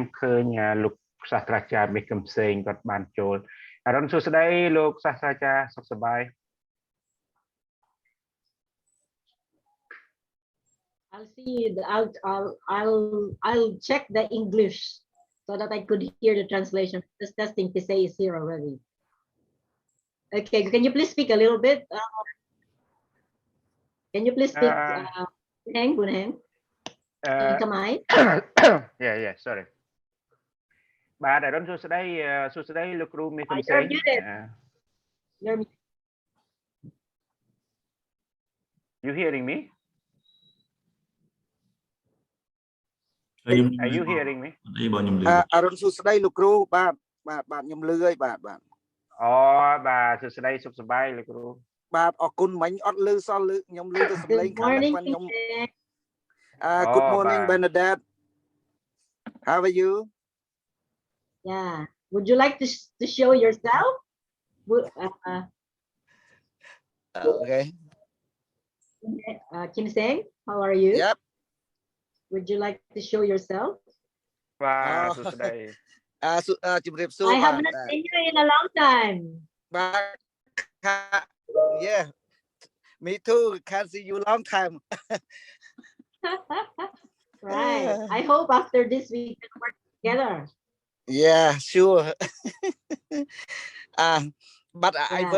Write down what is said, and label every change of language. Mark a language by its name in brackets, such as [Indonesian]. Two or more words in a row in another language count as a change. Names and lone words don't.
[Khmer] ឃើញលោកសាស្ត្រាចារ្យបេះកឹមផ្សេងគាត់បានចូលអរុនសួស្តីលោកសាស្ត្រាចារ្យសុខសប្បាយ [English] I'll see. I'll check the English so that I could hear the translation. Just testing to say is here already. Okay, can you please speak a little bit? Can you please speak? Bunheng. Yeah, sorry. [Khmer] បាទអរុនសួស្តីលោកគ្រូមេកំសែង [English] You hearing me? Are you hearing me? [Khmer] អរុនសួស្តីលោកគ្រូបាទខ្ញុំលឺហើយបាទ អូបាទសួស្តីសុខសប្បាយលោកគ្រូ បាទអរគុណមិញអត់លឺសោះខ្ញុំលឺទៅសំឡេងខាងខ្ញុំ [English] Good morning [Khmer] Bernadette. [English] How are you? Yeah. Would you like to show yourself? Okay. Kim Seng, how are you? Yep. Would you like to show yourself? [Khmer] បាទសួស្តី ជំរាបសួរ [English] I have not seen you in a long time. បាទ Yeah. Me too. Can't see you long time. Right. I hope after this we can work together. Yeah, sure. But I work.